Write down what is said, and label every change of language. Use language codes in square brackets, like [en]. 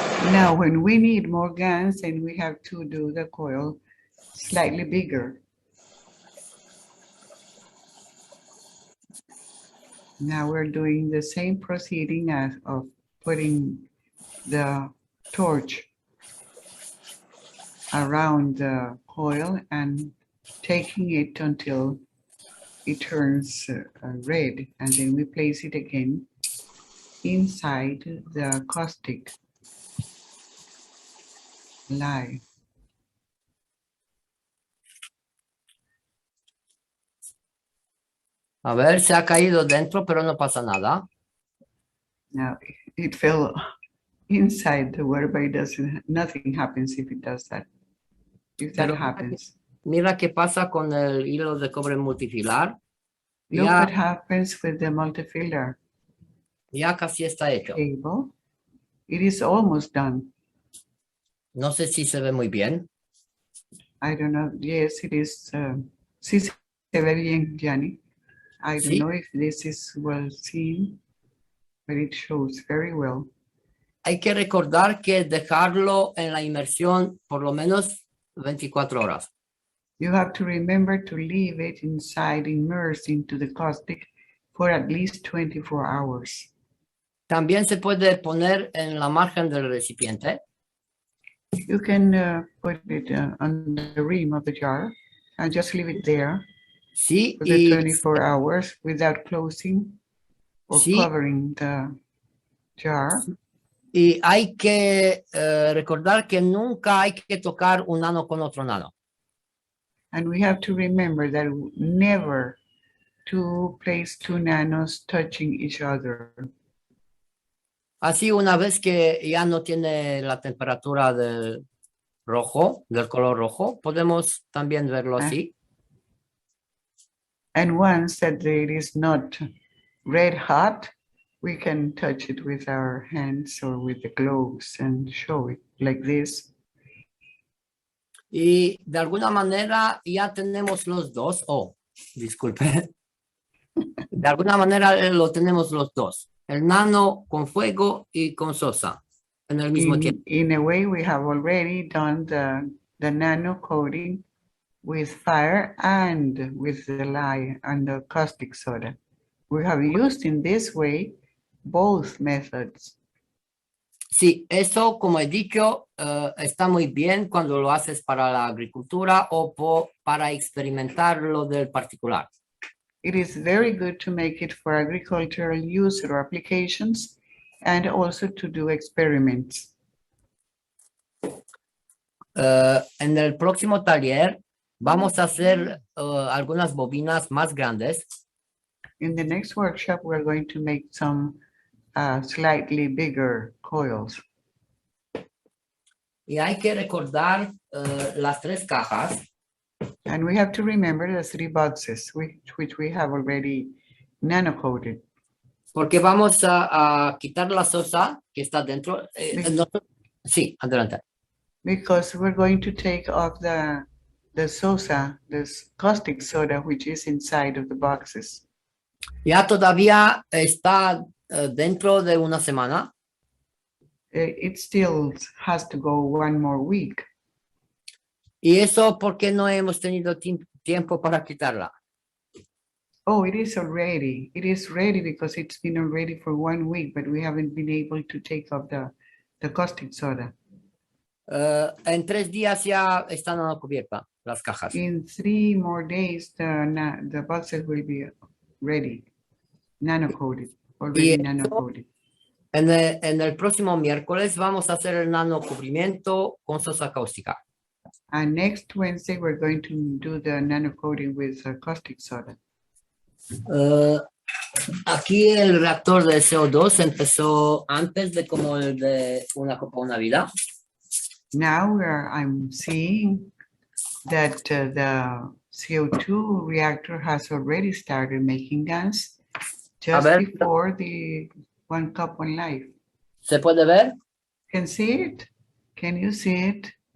[en] Now, when we need more gas, then we have to do the coil slightly bigger. Now we're doing the same proceeding as of putting the torch around the coil and taking it until it turns red, and then we place it again inside the caustic lye. [es] A ver, se ha caído dentro, pero no pasa nada. [en] Now it fell inside the water, but nothing happens if it does that. If that happens. [es] Mira qué pasa con el hilo de cobre multifilar. [en] Look what happens with the multifilar. [es] Ya casi está hecho. [en] Cable. It is almost done. [es] No sé si se ve muy bien. [en] I don't know. Yes, it is. [es] Sí se ve bien, Gianni. [en] I don't [es] Sí, [en] know if this is well seen, but it shows very well. [es] hay que recordar que dejarlo en la inmersión por lo menos 24 horas. [en] You have to remember to leave it inside, immersed into the caustic for at least 24 hours. [es] También se puede poner en la margen del recipiente. [en] You can put it on the rim of the jar and just leave it there [es] Sí, [en] for the 24 hours without closing or [es] sí, [en] covering the jar. [es] y hay que recordar que nunca hay que tocar un nano con otro nano. [en] And we have to remember that never to place two nanos touching each other. [es] Así, una vez que ya no tiene la temperatura del rojo, del color rojo, podemos también verlo así. [en] And once that it is not red hot, we can touch it with our hands or with the gloves and show it like this. [es] Y de alguna manera ya tenemos los dos. Oh, disculpe. De alguna manera lo tenemos los dos. El nano con fuego y con sosa en el mismo tiempo. [en] In a way, we have already done the nano coating with fire and with the lye and the caustic soda. We have used in this way both methods. [es] Sí, eso, como he dicho, está muy bien cuando lo haces para la agricultura o para experimentar lo del particular. [en] It is very good to make it for agricultural use or applications and also to do experiments. [es] En el próximo taller vamos a hacer algunas bobinas más grandes. [en] In the next workshop, we're going to make some slightly bigger coils. [es] Y hay que recordar las tres cajas. [en] And we have to remember the 3 boxes, which we have already nano-coated. [es] Porque vamos a quitar la sosa que está dentro. Sí, adelante. [en] Because we're going to take off the sosa, this caustic soda, which is inside of the boxes. [es] Ya todavía está dentro de una semana. [en] It still has to go 1 more week. [es] Y eso porque no hemos tenido tiempo para quitarla. [en] Oh, it is already. It is ready because it's been already for 1 week, but we haven't been able to take off the caustic soda. [es] En 3 días ya están cubiertas las cajas. [en] In 3 more days, the boxes will be ready, nano-coated, already nano-coated. [es] En el próximo miércoles vamos a hacer el nano cubrimiento con sosa cáustica. [en] And next Wednesday, we're going to do the nano-coating with caustic soda. [es] Aquí el reactor de CO2 empezó antes de como el de una Copa, una Vida. [en] Now I'm seeing that the CO2 reactor has already started making gas just before the 1 cup, 1 life. [es] ¿Se puede ver? [en] Can see it? Can you see it?